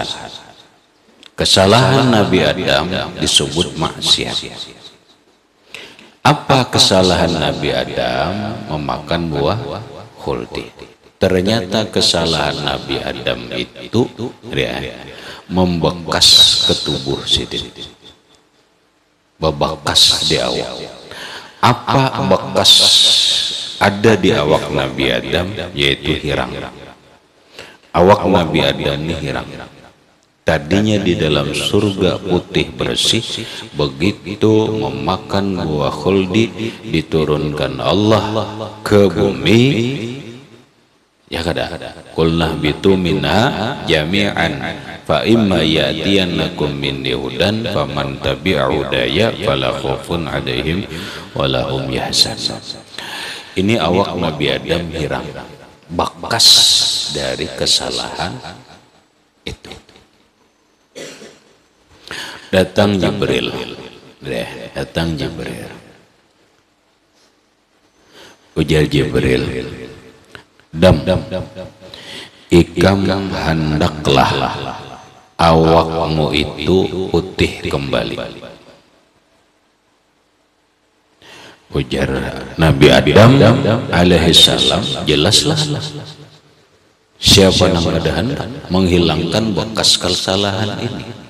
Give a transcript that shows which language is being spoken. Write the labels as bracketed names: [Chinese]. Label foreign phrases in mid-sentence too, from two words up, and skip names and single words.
[Banjar] Kesalahan Nabi Adam disebut maksiat. Apa kesalahan Nabi Adam? Memakan buah khuldi. Ternyata kesalahan Nabi Adam itu membekas ke tubuh sidin, bebekas di awak. Apa bekas ada di awak Nabi Adam? Yaitu hirang. Awak Nabi Adam ini hirang. Tadinya di dalam surga putih bersih, begitu memakan buah khuldi diturunkan Allah ke bumi. Ya kada. [Arabic] قلنا اهبطوا منها جميعا فإما يأتينكم مني هدى فمن تبع هداي فلا خوف عليهم ولا هم يحزنون. [Banjar] Ini awak Nabi Adam hirang, bekas dari kesalahan itu. Datang Jibril, ujar Jibril, Dam, ikam hendaklah awakmu itu putih kembali. Ujar Nabi Adam alaihissalam, jelaslah siapa yang ada hendak menghilangkan bekas kesalahan ini.